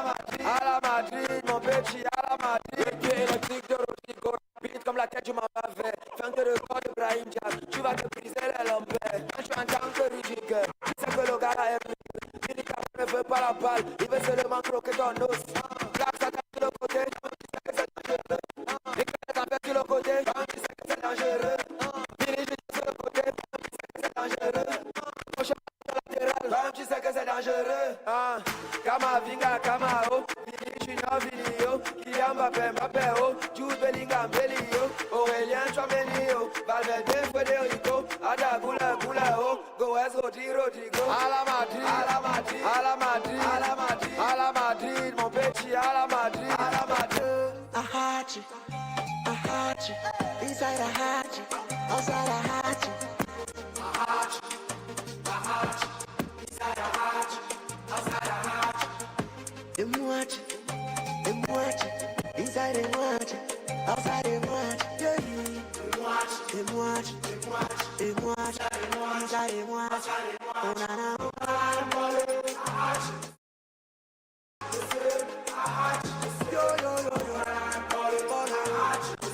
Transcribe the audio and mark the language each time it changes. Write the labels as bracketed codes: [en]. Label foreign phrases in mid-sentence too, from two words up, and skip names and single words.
[fr] Madrid, à la Madrid, mon petit, à la Madrid, le pied électrique de Rodrigo, vite comme la tête du Mbappé, fin de record de Brahim Diaz, tu vas te briser les lombaires, quand tu entends que Rudiger, c'est que le gars là est plus, il ne veut pas la balle, il veut seulement croquer ton os, Black ça tape sur le côté, tu sais que c'est dangereux, et que ça tape sur le côté, tu sais que c'est dangereux, il est juste sur le côté, tu sais que c'est dangereux, mon chemin latéral, tu sais que c'est dangereux, Kama Vinga, Kama O, Vini Junior, Vini O, Kylian Mbappé O, Jude Bellingham, Belly O, Aurélien Tchouameni O, Valverde, Federico, Ada Gula O, [en] Goes Rodrigo, [fr] à la Madrid, à la Madrid, à la Madrid, à la Madrid, à la Madrid, mon petit, à la Madrid, à la Madrid. [en] I had you, inside I had you, outside I had you. I had you, inside I had you, outside I had you. Them watch, inside them watch, outside them watch, yeah. Them watch, inside them watch, oh na na. Yo,